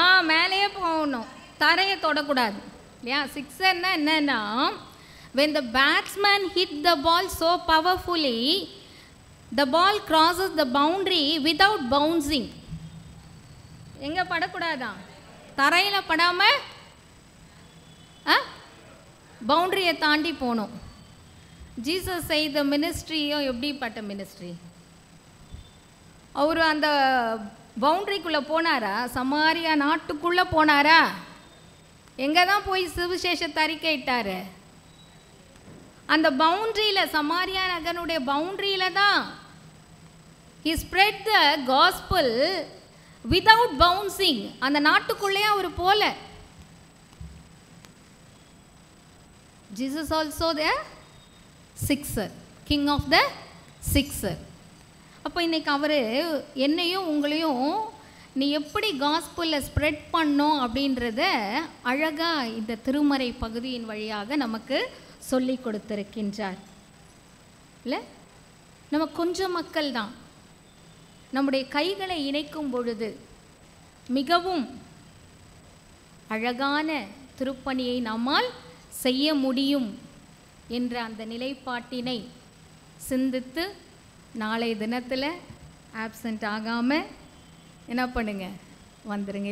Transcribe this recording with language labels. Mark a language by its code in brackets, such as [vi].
[ta] மேலேயே போகணும், தரையை தொடக்கூடாது இல்லையா? சிக்ஸர்னா என்னன்னா, [en] when the batsman hit the ball so powerfully, the ball crosses the boundary without bouncing. [ta] எங்கே படக்கூடாதான்? தரையில் படாமல் பவுண்ட்ரியை தாண்டி போகணும். ஜீசஸ் செய்த மினிஸ்ட்ரியும் எப்படிப்பட்ட மினிஸ்ட்ரி? அவர் அந்த பவுண்ட்ரிக்குள்ளே போனாரா? சமாரியா நாட்டுக்குள்ளே போனாரா? எங்கே தான் போய் சுவிசேஷத்தை அறிக்கையிட்டார்? அந்த பவுண்ட்ரியில், சமாரியா நகனுடைய பவுண்ட்ரியில் தான் [en] he spread the gospel without bouncing. [ta] அந்த நாட்டுக்குள்ளேயே அவர் போல. [en] Jesus also the sixer, king of the sixer. [ta] அப்போ இன்னைக்கு அவர் என்னையும் உங்களையும் நீ எப்படி காஸ்பலில் ஸ்ப்ரெட் பண்ணோம் அப்படின்றத அழகாக இந்த திருமறை பகுதியின் வழியாக நமக்கு சொல்லி கொடுத்திருக்கின்றார். இல்லை, நம்ம கொஞ்சம் மக்கள் தான். நம்முடைய கைகளை இணைக்கும் பொழுது மிகவும் அழகான திருப்பணியை நம்மால் செய்ய முடியும் என்ற அந்த நிலைப்பாட்டினை சிந்தித்து நாளை தினத்தில் ஆப்சண்ட் ஆகாமல் என்ன பண்ணுங்க, வந்துடுங்க.